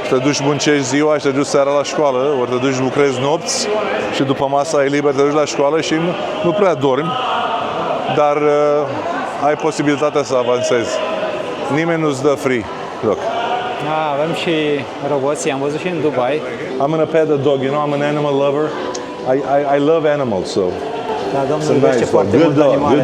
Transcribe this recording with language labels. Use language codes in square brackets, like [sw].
[ro] Te duci, muncești ziua și te duci seara la școală, ori te duci, lucrezi nopți și după masa ai liber, te duci la școală și nu prea dormi, dar ai posibilitatea să avansezi. Nimeni nu-ți dă [en] free. Look. [ro] Avem și roboții, am văzut și în Dubai. [en] I'm gonna pet the dog, you know, I'm an animal lover. I love animals, so. [ro] Da, domnul iubește foarte mult animalele.